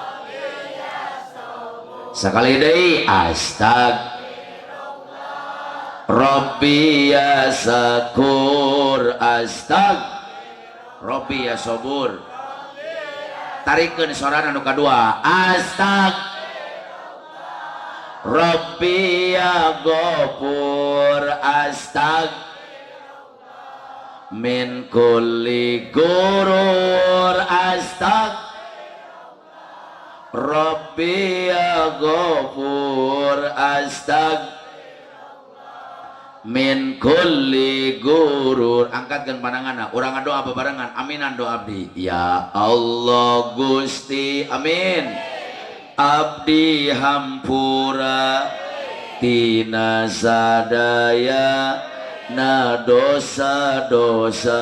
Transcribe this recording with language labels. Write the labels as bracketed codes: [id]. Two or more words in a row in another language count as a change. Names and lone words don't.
[su] Sekali deui. [ar] رب يا شكور. رب يا صبور. [su] Tarikeun suarana nu kadua. [ar] رب يا غفور. من كل غرور. رب يا غفور. من كل غرور. [su] Angkatkan pandanganna, urang doa bebarengan. Aminan doa abdi. [ar] يا الله [su] Gusti, amin. Abdi hampura tina sadaya na dosa-dosa.